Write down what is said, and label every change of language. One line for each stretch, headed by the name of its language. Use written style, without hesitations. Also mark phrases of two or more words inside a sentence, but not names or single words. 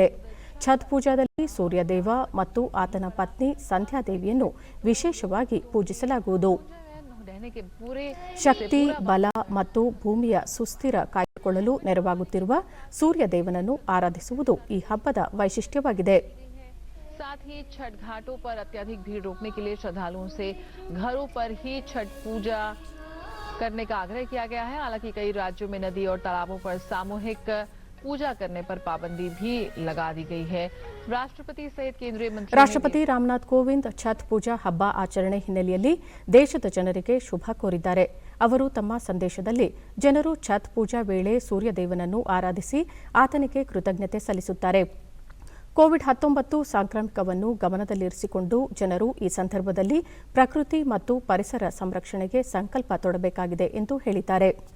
Kannada: ಛತ್ ಪೂಜಾದಲ್ಲಿ ಸೂರ್ಯದೇವ ಮತ್ತು ಆತನ ಪತ್ನಿ ಸಂಧ್ಯಾದೇವಿಯನ್ನು ವಿಶೇಷವಾಗಿ ಪೂಜಿಸಲಾಗುವುದು. ಶಕ್ತಿ, ಬಲ ಮತ್ತು ಭೂಮಿಯ ಸುಸ್ಥಿರ ಕಾಯ್ದುಕೊಳ್ಳಲು ನೆರವಾಗುತ್ತಿರುವ ಸೂರ್ಯದೇವನನ್ನು ಆರಾಧಿಸುವುದು ಈ ಹಬ್ಬದ ವೈಶಿಷ್ಟ್ಯವಾಗಿದೆ.
Hindi: साथ ही छठ घाटों पर अत्यधिक भीड़ रोकने के लिए श्रद्धालुओं से घरों पर ही छठ पूजा करने का आग्रह किया गया है. हालांकि कई राज्यों में नदी और तालाबों पर सामूहिक पूजा करने पर पाबंदी भी लगा दी गई है.
Kannada: ರಾಷ್ಟ್ರಪತಿ ಸಹಿತ ಕೇಂದ್ರೀಯ ಮಂತ್ರಿ ರಾಷ್ಟ್ರಪತಿ ರಾಮನಾಥ್ ಕೋವಿಂದ್ ಛತ್ ಪೂಜಾ ಹಬ್ಬ ಆಚರಣೆ ಹಿನ್ನೆಲೆಯಲ್ಲಿ ದೇಶದ ಜನರಿಗೆ ಶುಭ ಕೋರಿದ್ದಾರೆ. ಅವರು ತಮ್ಮ ಸಂದೇಶದಲ್ಲಿ ಜನರು ಛತ್ ಪೂಜಾ ವೇಳೆ ಸೂರ್ಯದೇವನನ್ನು ಆರಾಧಿಸಿ ಆತನಿಗೆ ಕೃತಜ್ಞತೆ ಸಲ್ಲಿಸುತ್ತಾರೆ. ಕೋವಿಡ್-19 ಸಾಂಕ್ರಾಮಿಕವನ್ನು ಗಮನದಲ್ಲಿರಿಸಿಕೊಂಡು ಜನರು ಈ ಸಂದರ್ಭದಲ್ಲಿ ಪ್ರಕೃತಿ ಮತ್ತು ಪರಿಸರ ಸಂರಕ್ಷಣೆಗೆ ಸಂಕಲ್ಪ ತೊಡಬೇಕಾಗಿದೆ ಎಂದು ಹೇಳಿದ್ದಾರೆ.